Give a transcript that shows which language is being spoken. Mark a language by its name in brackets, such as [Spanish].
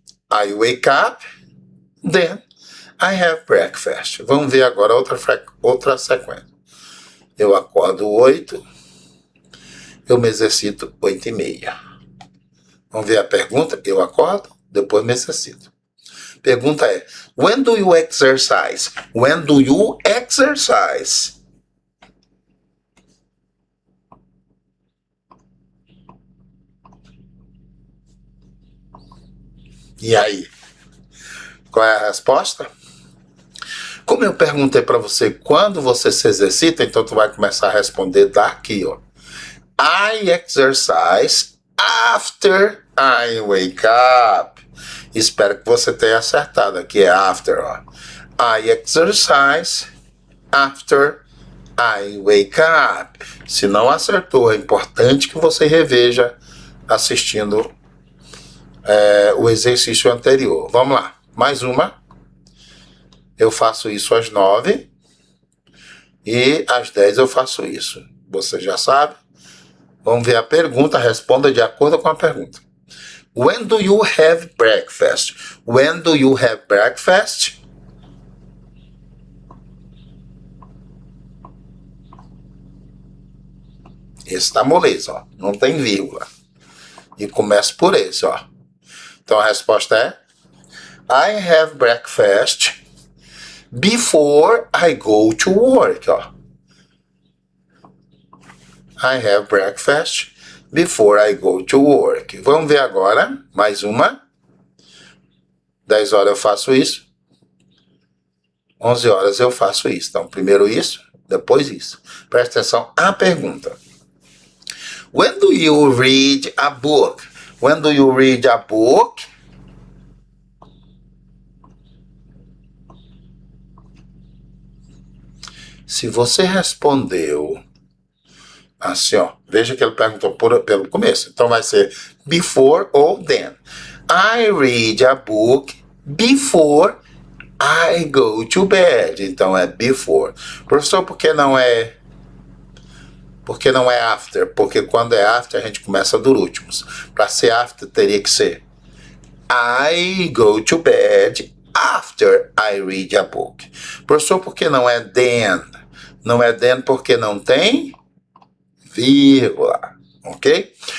[English] I wake up, then I have breakfast. [Portuguese] Vamos ver agora outra sequência. Eu acordo 8, eu me exercito 8h30. Vamos ver a pergunta? Eu acordo, depois me exercito. Pergunta é, [English] when do you exercise? When do you exercise? [Portuguese] E aí? Qual é a resposta? Como eu perguntei para você quando você se exercita, então tu vai começar a responder daqui, ó. [English] I exercise after I wake up. [Portuguese] Espero que você tenha acertado. Aqui é after, ó. [English] I exercise after I wake up. [Portuguese] Se não acertou, é importante que você reveja assistindo o exercício anterior. Vamos lá. Mais uma. Eu faço isso às 9 e às 10 eu faço isso. Você já sabe? Vamos ver a pergunta. Responda de acordo com a pergunta. [English] When do you have breakfast? When do you have breakfast? [Portuguese] Esse tá moleza, ó. Não tem vírgula. E começa por esse, ó. Então a resposta é [English] I have breakfast before I go to work, ó. I have breakfast before I go to work. [Portuguese] Vamos ver agora, mais uma. 10 horas eu faço isso. 11 horas eu faço isso. Então, primeiro isso, depois isso. Presta atenção à pergunta. [English] When do you read a book? When do you read a book? [Portuguese] Se você respondeu assim, ó, veja que ele perguntou pelo começo. Então vai ser before ou then. [English] I read a book before I go to bed. [Portuguese] Então é before. Professor, por que não é after? Porque quando é after a gente começa dos últimos. Para ser after teria que ser [English] I go to bed after I read a book. [Portuguese] Professor, por que não é then? Não é then porque não tem vírgula, ok?